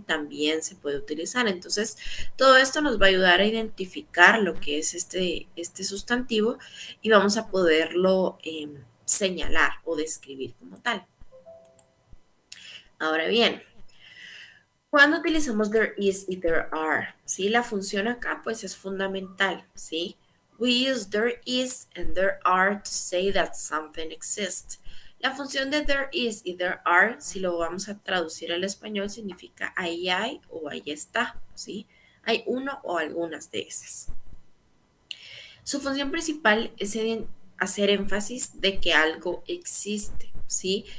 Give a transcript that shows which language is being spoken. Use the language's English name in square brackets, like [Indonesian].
[Spanish] También se puede utilizar. Entonces, todo esto nos va a ayudar a identificar lo que es este sustantivo y vamos a poderlo señalar o describir como tal. Ahora bien, cuando utilizamos [English] there is [Spanish] y [English] there are, [Spanish] ¿sí? La función acá pues es fundamental, ¿sí? [English] We use there is and there are to say that something exists. [Spanish] La función de [English] there is [Spanish] y [English] there are, [Spanish] si lo vamos a traducir al español, significa ahí hay o ahí está, ¿sí? Hay uno o algunas de esas. Su función principal es hacer énfasis de que algo existe, ¿sí?